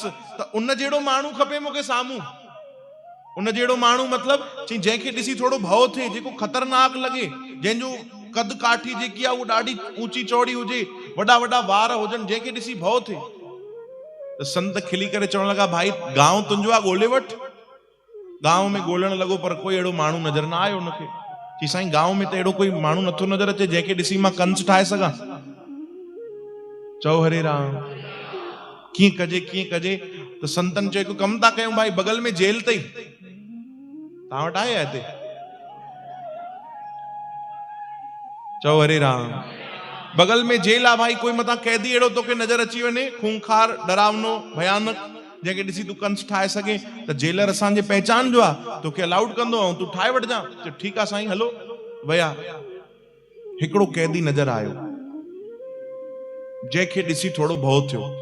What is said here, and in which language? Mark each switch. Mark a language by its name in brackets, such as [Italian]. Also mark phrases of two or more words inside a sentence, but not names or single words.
[Sindhi] त उन जहिड़ो माण्हू खपे मूंखे साम्हूं। उन जहिड़ो माण्हू मतिलब चई जंहिंखे ॾिसी थोड़ो भउ थिए, जेको ख़तरनाक लॻे, जंहिंजो कद काठी जेकी आहे उहा ॾाढी ऊंची चौड़ी हुजे, वॾा वॾा वार हुजनि, जंहिंखे ॾिसी भउ थिए। त संत खिली करे चवण लॻा, भाई गांव तुंहिंजो आहे, ॻोल्हे वठ। गांव में ॻोल्हण लॻो पर कोई अहिड़ो माण्हू नज़र न आयो उनखे। चई साईं गांव में त अहिड़ो कोई माण्हू नथो नज़र अचे जंहिंखे ॾिसी मां कंस ठाहे सघां। चओ हरे राम। कीअं कजे? त संतन चयो हिकु कमु था कयूं भाई, बगल में जेल अथई, तव्हां वटि आहे हिते? चओ हरे राम। बगल में जेल आहे भाई, कोई मथां कैदी अहिड़ो तोखे नज़र अची वञे, खूंखार, डरावनो, भयानक, जंहिंखे ॾिसी तूं कंस ठाहे सघे, त जेलर असांजे पहचान जो आहे, तोखे अलाउड कंदो ऐं तूं ठाहे वठजां। चयो ठीकु आहे साईं हलो। विया। हिकिड़ो कैदी नज़र आयो, जंहिंखे ॾिसी थोड़ो भउ थियो।